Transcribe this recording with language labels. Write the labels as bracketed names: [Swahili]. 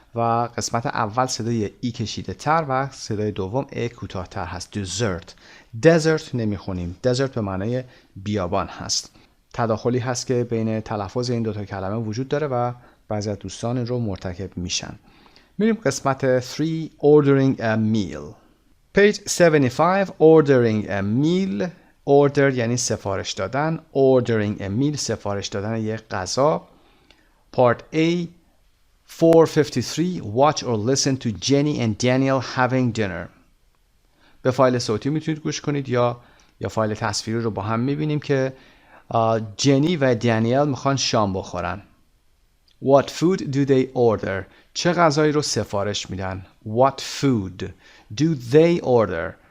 [Persian] و قسمت اول صدای ای کشیده تر و صدای دوم ای کوتاه تر هست. desert نمیخونیم. desert به معنای بیابان هست. تداخلی هست که بین تلفظ این دوتا کلمه وجود داره و بعضی از دوستان این رو مرتکب میشن. میریم قسمت 3 [English] ordering a meal. page 75 ordering a meal. [Persian] order یعنی سفارش دادن. [English] ordering a meal [Persian] سفارش دادن یک غذا. [English] part A 453 watch or listen to Jenny and Daniel having dinner. [Persian] به فایل صوتی میتونید گوش کنید یا فایل تصویری رو با هم میبینیم که جنی و دانیل میخوان شام بخورن. [English] What food do they order? [Persian] چه غذایی رو سفارش میدن؟ [English] What food do they order?